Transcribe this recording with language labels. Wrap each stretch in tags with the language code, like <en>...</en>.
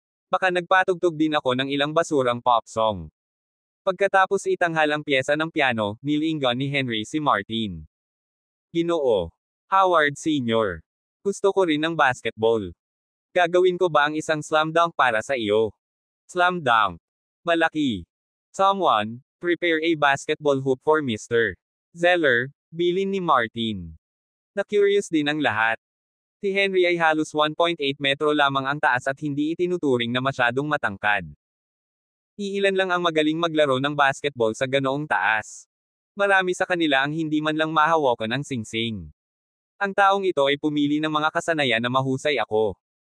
<tl>Baka nagpatugtog din ako ng ilang basurang pop song. Pagkatapos itanghal ang pyesa ng piano, nilingon ni Henry si Martin. Ginoo. Howard Sr. Gusto ko rin ng basketball. Gagawin ko ba ang isang slam dunk para sa iyo? Slam dunk. Malaki.</tl> <en>Someone, prepare a basketball hoop for Mr.</en> <tl>Zeller, bilin ni Martin. Na-curious din ang lahat. Si Henry ay halos 1.8 metro lamang ang taas at hindi itinuturing na masyadong matangkad. Iilan lang ang magaling maglaro ng basketball sa ganoong taas. Marami sa kanila ang hindi man lang mahawakan ang singsing. Ang taong ito ay pumili ng mga kasanayan na mahusay ako.</tl>